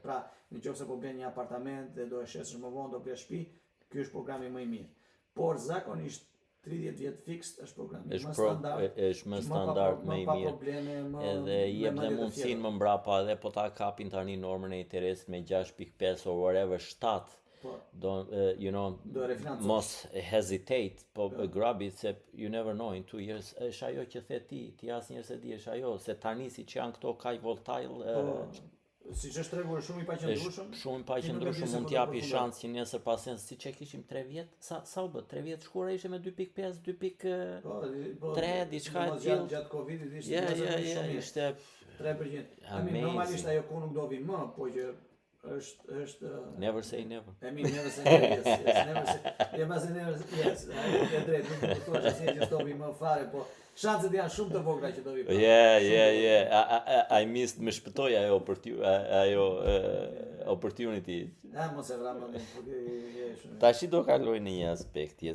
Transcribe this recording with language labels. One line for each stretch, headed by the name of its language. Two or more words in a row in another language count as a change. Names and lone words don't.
Albanian: Pra, nëse po blen një apartament dhe do e shesësh më vonë do blesh shtëpi, ky është programi më i mirë. Por zakonisht 30 vjet fiksed është programi më standard. Është më standard, më i mirë. Edhe jep dhe mundësinë më mbrapa edhe po ta kapin tani normën e interesit me 6.5
English: or whatever
Albanian: 7.
English: Mos hesitate,
Albanian: po grabi se
English: you never know in 2 years.
Albanian: Është ajo që the ti asnjëherë se di është ajo, se tani siç janë këto kaq volatile, siç është tregu shumë i paqëndrueshëm. Shumë i paqëndrueshëm mund t'japi shans që nesër pas siç e kishim 3 vjet, sa u bë? 3 vjet shkura ishte me 2.5, 2.3 diçka e tillë. Gjatë Covidit ishte 3%. Normalisht ajo ku nuk do vi më, po që është
English: never say never. Never say never. Yes, never say. Yes,
Albanian: e drejt, nuk do të thosh se do vi më fare, po Shanset janë shumë të vogla që do vi.
English: I missed
Albanian: më shpëtoi ajo opportunity. Mos e vram më. Tash do kaloj në një aspekt tjetër.